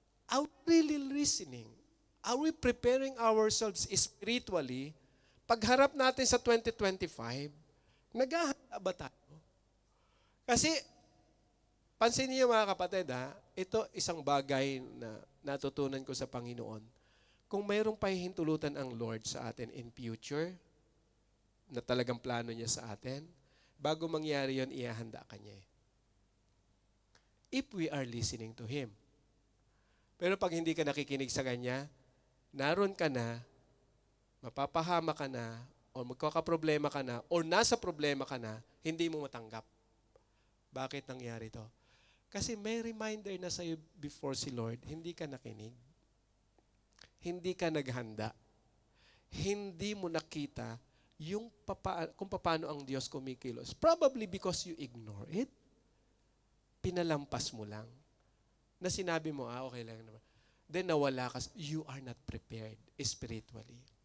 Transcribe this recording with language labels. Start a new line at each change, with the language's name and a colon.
English: Are we really listening? Are we preparing ourselves spiritually?
Filipino: Pagharap natin sa 2025, naghahanda ba tayo? Kasi, pansin niyo mga kapatid ito isang bagay na natutunan ko sa Panginoon. Kung mayroong pahihintulutan ang Lord sa atin in future, na talagang plano niya sa atin, bago mangyari yon, ihahanda ka niya. If we are listening to Him. Pero pag hindi ka nakikinig sa Kanya, naroon ka na, mapapahama ka na, o magkakaproblema ka na, o nasa problema ka na, hindi mo matanggap. Bakit nangyari to? Kasi may reminder na sa'yo before si Lord, hindi ka nakinig. Hindi ka naghanda. Hindi mo nakita yung kung paano ang Diyos kumikilos.
English: Probably because you ignore it. Pinalampas mo lang.
Filipino: Na sinabi mo, okay lang naman. Then nawala ka, you are not prepared spiritually.